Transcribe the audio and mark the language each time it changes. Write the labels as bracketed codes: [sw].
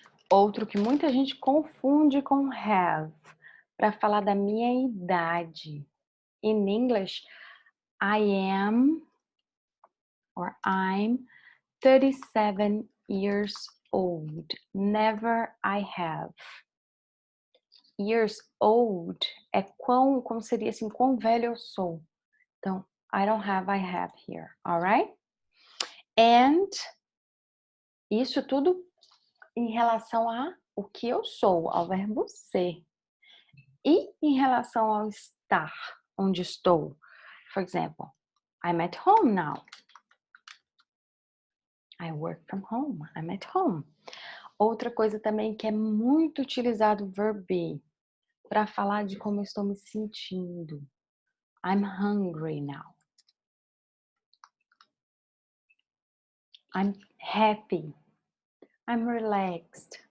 [pt] Outro que muita gente confunde com have, para falar da minha idade. [en] In English, I am or I'm 37 years old. Never I have. [pt] Years old é como seria assim, quão velho eu sou. Então, [en] I don't have, I have here, alright? [pt] And isso tudo em relação a o que eu sou, ao verbo ser. E em relação ao estar, onde estou. [en] For example, I'm at home now. I work from home. I'm at home. [pt] Outra coisa também que é muito utilizado o verb be para falar de como eu estou me sentindo. [en] I'm hungry now. I'm happy. I'm relaxed.